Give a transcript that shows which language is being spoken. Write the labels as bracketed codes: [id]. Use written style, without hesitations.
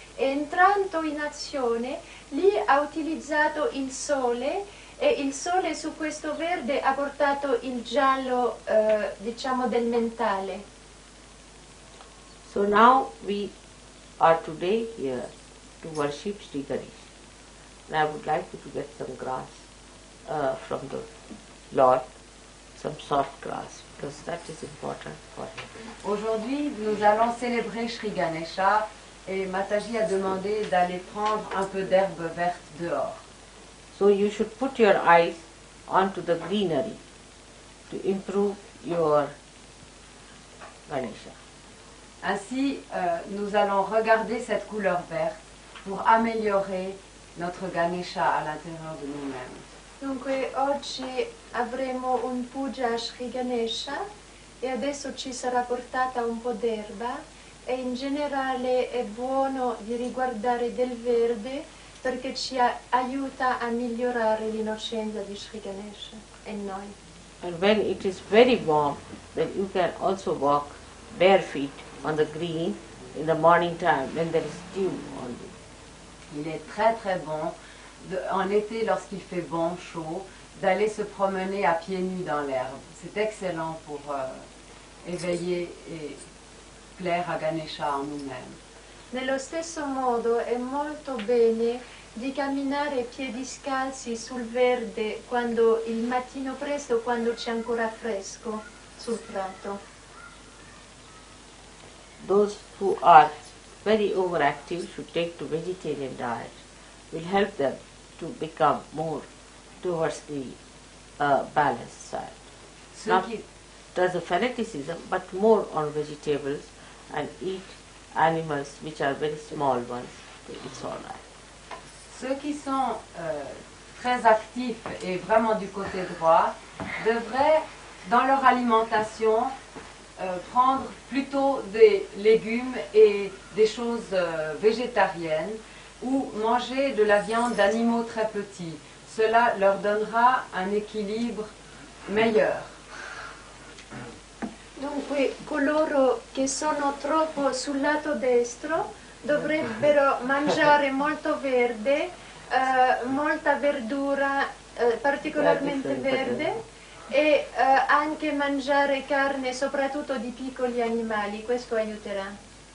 [it] e entrando in azione lì ha utilizzato il sole e il sole su questo verde ha portato il giallo diciamo del mentale. [en] So now we are today here to worship Sri Ganesh. And I would like you to get some grass from the Lord, some soft grass, because that is important for him. [fr] Aujourd'hui, nous allons célébrer Sri Ganesha et Mataji a demandé d'aller prendre un peu d'herbe verte dehors. [en] So you should put your eyes onto the greenery to improve your Ganesha. [fr] Ainsi, nous allons regarder cette couleur verte pour améliorer notre Ganesha à l'intérieur de nous-mêmes. [it] Dunque oggi avremo un puja a Sri Ganesha e adesso ci sarà portata un po' d'erba e in generale è buono di riguardare del verde perché ci aiuta a migliorare l'innocenza di Sri Ganesha e noi. [en] And when it is very warm, then you can also walk bare feet on the green in the morning time when there is dew on you. [fr] Il est très très bon, en été lorsqu'il fait bon, chaud, d'aller se promener à pieds nus dans l'herbe. C'est excellent pour éveiller et plaire à Ganesha en nous-mêmes. [it] Nello stesso modo è molto bene di camminare piedi scalzi sul verde quando il mattino presto, quando c'è ancora fresco sul prato. [en] Those who are very overactive should take to vegetarian diet. Will help them to become more towards the balanced side. [fr] Ceux [en] Not [fr] qui, [en] as a fanaticism, but more on vegetables and eat animals which are very small ones. It's all right. [fr] ceux qui sont très actifs et vraiment du côté droit devraient, dans leur alimentation, prendre plutôt des légumes et des choses végétariennes ou manger de la viande d'animaux très petits. Cela leur donnera un équilibre meilleur. [it] Dunque coloro che sono troppo sul lato destro dovrebbero mangiare molto verde, molta verdura, particolarmente verde, e anche mangiare carne soprattutto di piccoli animali, questo aiuterà.